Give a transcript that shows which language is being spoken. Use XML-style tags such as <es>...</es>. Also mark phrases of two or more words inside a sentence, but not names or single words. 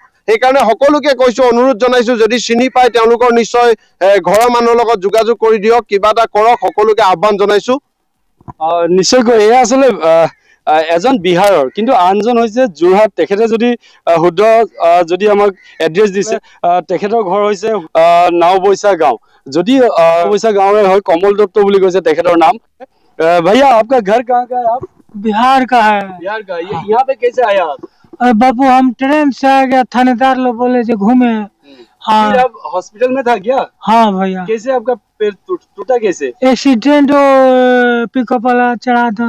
<as>সেইকাৰণে সকলোকে কৈছো, অনুৰোধ জনাইছো, যদি চিনি পায় তেওঁলোকৰ নিশ্চয় ঘৰৰ মানুহৰ লগত যোগাযোগ কৰি দিয়ক, কিবা এটা কৰক, সকলোকে আহ্বান জনাইছো। নিশ্চয়কৈ এয়া আচলতে এজন বিহাৰৰ, কিন্তু আনজন হৈছে যোৰহাট। তেখেতে যদি শুদ্ধ যদি আমাক এড্ৰেছ দিছে, তেখেতৰ ঘৰ হৈছে নাওবৈচা গাঁও। যদি নাওবৈচা গাঁৱৰে হয়, কমল দত্ত বুলি কৈছে তেখেতৰ নাম।</as> <hi>भैया आपका घर कहाँ का है? आप बिहार का है। बिहार का। यहाँ पे कैसे आया आप? बाबू हम ट्रेन से आ गया, थानेदार लोग बोले जो घूमे। हाँ। फिर आप हॉस्पिटल में था क्या? हाँ भैया। कैसे आपका पैर टूटा कैसे? एक्सीडेंट पिकअप वाला चढ़ा था।</hi>